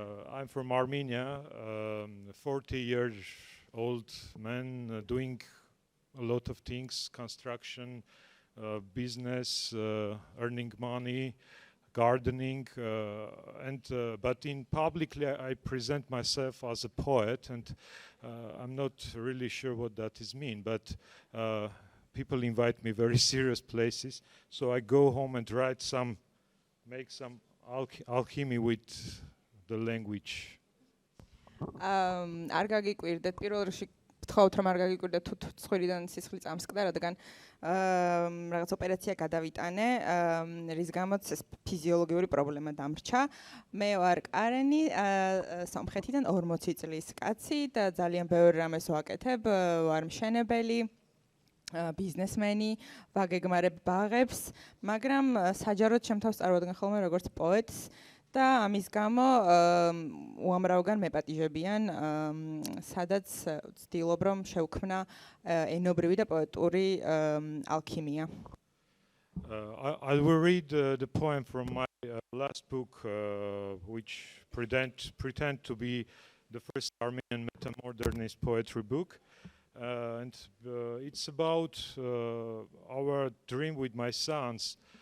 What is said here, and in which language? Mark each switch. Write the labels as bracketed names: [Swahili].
[English] I'm from Armenia, 40 years old man, doing a lot of things, construction, business, earning money, gardening, but in publicly I present myself as a poet, and I'm not really sure what that is mean, but people invite me very serious places, so I go home and make some alchemy with the language. [Georgian] არ გაგიკვირდეთ პირველ რიგში გთხოვთ რომ არ გაგიკვირდეთ თუ ცხვირიდან სისხლი წამსკდა, რადგან რაღაც ოპერაცია გადავიტანე, რის გამოც ეს ფიზიოლოგიური პრობლემა დამრჩა. მე ვარ კარენი, სომხეთიდან 40 წლის კაცი და ძალიან ბევრ რამეს ვაკეთებ, ვარ მშენებელი, ბიზნესმენი, ვაგეგმარებ ბაღებს, მაგრამ საჯაროდ ჩემთავს წარმოადგენ ხოლმე როგორც პოეტს. და ამის გამო უამრავგან მეპატიჟებიან, სადაც ვცდილობ რომ შევქმნა ენობრივი და პოეტური ალქიმია. [English] I will read the poem from my last book, which pretend to be the first Armenian metamodernist poetry book. and it's about our dream with my sons.